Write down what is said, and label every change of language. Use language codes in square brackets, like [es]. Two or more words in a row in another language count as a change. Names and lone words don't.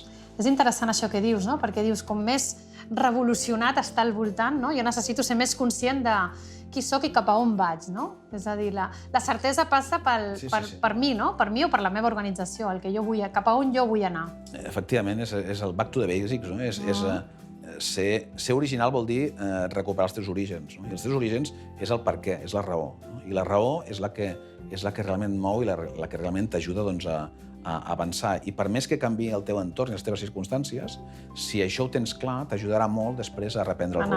[ca] És interessant això que dius, no? Perquè dius, com més revolucionat està al voltant, no? Jo necessito ser més conscient de qui sóc i cap a on vaig, no? És a dir, la certesa passa per mi, no? Per mi o per la meva organització, cap a on jo vull anar. Efectivament, és el [en] back to the basics, [ca] no? Ser original vol dir recuperar els teus orígens. I els teus orígens és el per què, és la raó. I la raó és la que realment mou i la que realment t'ajuda a avançar. I per més que canviï el teu entorn i les teves circumstàncies, si això ho tens clar, t'ajudarà molt després a reprendre el rumb.